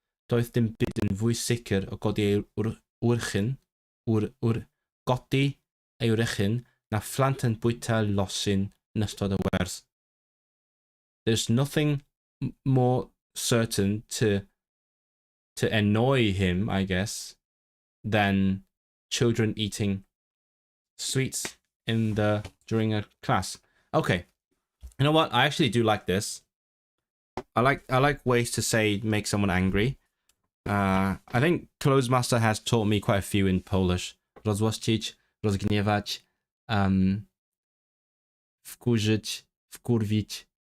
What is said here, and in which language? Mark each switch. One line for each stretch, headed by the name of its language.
Welsh: Doedd dim byd yn fwy sicr o godi ei wrchyn, godi ei wrchyn, na phlant yn bwyta losin yn ystod y wers.
English: There's nothing more certain to annoy him, I guess, than children eating sweets during a class. Okay, you know what? I actually do like this. I like ways to say make someone angry. I think Closemaster has taught me quite a few in Polish.
Polish: Rozłościć, rozgniewać, wkurzyć, wkurwić.